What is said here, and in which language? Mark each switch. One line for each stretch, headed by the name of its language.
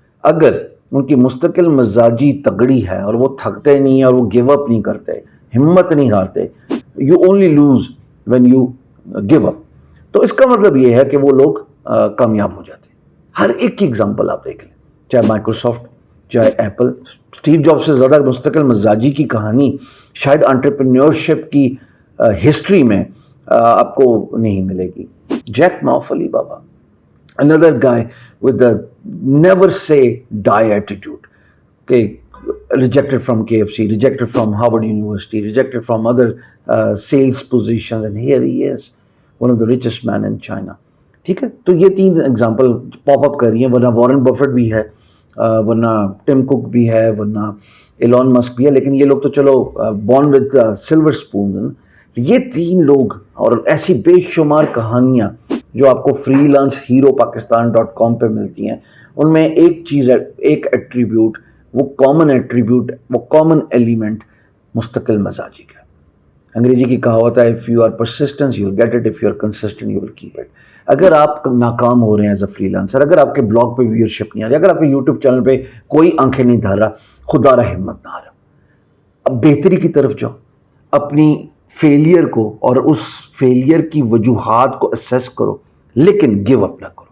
Urdu: اگر ان کی مستقل مزاجی تگڑی ہے اور وہ تھکتے نہیں اور وہ گیو اپ نہیں کرتے، ہمت نہیں ہارتے،
English: you only loose when you give up,
Urdu: تو اس کا مطلب یہ ہے کہ وہ لوگ کامیاب ہو جاتے ہیں. ہر ایک کی اگزامپل آپ دیکھ لیں، چاہے مائکروسافٹ، چاہے ایپل. اسٹیو جاب سے زیادہ مستقل مزاجی کی کہانی شاید انٹرپرینیورشپ کی ہسٹری میں آپ کو نہیں ملے گی.
English: Jack ما of علی بابا، another guy with the never say die attitude. Okay, rejected from KFC, rejected from Harvard University, rejected from other sales positions, and here he is, one of the richest man in China.
Urdu: ٹھیک ہے، تو یہ تین example پاپ اپ کر رہی ہیں. ورنہ Warren بفٹ بھی ہے، ورنہ ٹم کوک بھی ہے، ورنہ ایلون مسک بھی ہے، لیکن یہ لوگ تو چلو
English: Born with silver spoon.
Urdu: یہ تین لوگ اور ایسی بے شمار کہانیاں جو آپ کو free lance hero Pakistan .com پہ ملتی ہیں، ان میں ایک چیز ہے، ایک ایٹریبیوٹ، وہ کامن ایٹریبیوٹ، وہ کامن ایلیمنٹ مستقل مزاجی کا. انگریزی کی کہاوت ہے
English: if you are persistent you will get it, if you are consistent you will keep it.
Urdu: اگر آپ ناکام ہو رہے ہیں ایز اے فری لانسر، اگر آپ کے بلاگ پہ ویورشپ نہیں آ رہی، اگر آپ کے یوٹیوب چینل پہ کوئی آنکھیں نہیں دھر رہا، خدا را ہمت نہ آ رہا، اب بہتری کی طرف جاؤ. اپنی فیلئر کو اور اس فیلئر کی وجوہات کو اسیس کرو، لیکن گیو اپ نہ کرو.